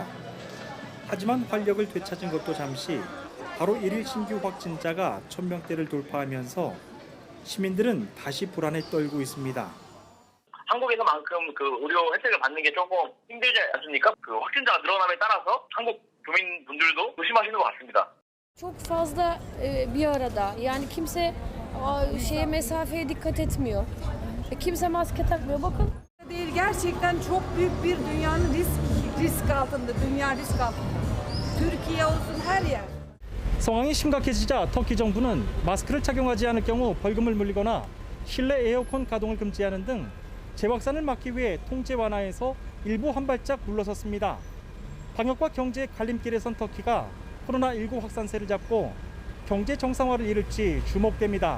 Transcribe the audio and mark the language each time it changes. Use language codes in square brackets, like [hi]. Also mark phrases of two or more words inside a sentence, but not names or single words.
[ko] 하지만 활력을 되찾은 것도 잠시 바로 1일 신규 확진자가 1000명대를 돌파하면서 시민들은 다시 불안에 떨고 있습니다. 한국에서만큼 그 의료 혜택을 받는 게 조금 힘들지 않습니까? 그 확진자가 늘어남에 따라서 한국 교민분들도 조심하시는 것 같습니다. [tr] Çok fazla bir arada. Yani kimse mesafeye dikkat etmiyor. Kimse maske takmıyor. Bakın. Değil, gerçekten çok büyük bir dünyanın risk altında. Dünya risk altında. Türkiye olsun her yer. [ko] 상황이 심각해지자 터키 정부는 마스크를 착용하지 않을 경우 벌금을 물리거나 실내 에어컨 가동을 금지하는 등 재확산을 막기 위해 통제 완화에서 일부 한 발짝 물러섰습니다. 방역과 경제의 갈림길에 선 터키가 코로나19 확산세를 잡고 경제 정상화를 이룰지 주목됩니다.